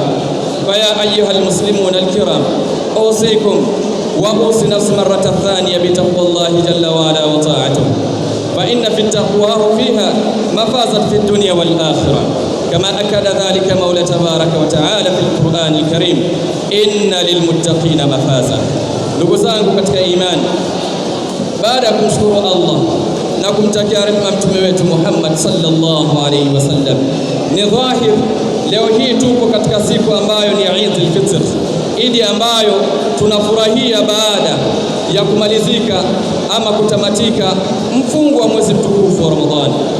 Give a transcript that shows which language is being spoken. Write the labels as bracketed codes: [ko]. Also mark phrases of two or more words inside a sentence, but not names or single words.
[ar] فيا أيها المسلمون الكرام، أوصيكم وأوصي نفسي مرة ثانية بتقوى الله جل وعلا وطاعته، فإن في التقوى فيها مفازة في الدنيا والآخرة، كما أكد ذلك مولى تبارك وتعالى في القرآن الكريم: إن للمتقين مفازة. [sw] Ndugu zangu katika imani, baada ya kumshukuru Allah na kumtakia rehema mtume wetu Muhammad [ar] صلى الله عليه وسلم, [sw] ni dhahir leo hii tuko katika siku ambayo ni Eid al-Fitr, Idi ambayo tunafurahia baada ya kumalizika ama kutamatika mfungo wa mwezi mtukufu wa Ramadhani.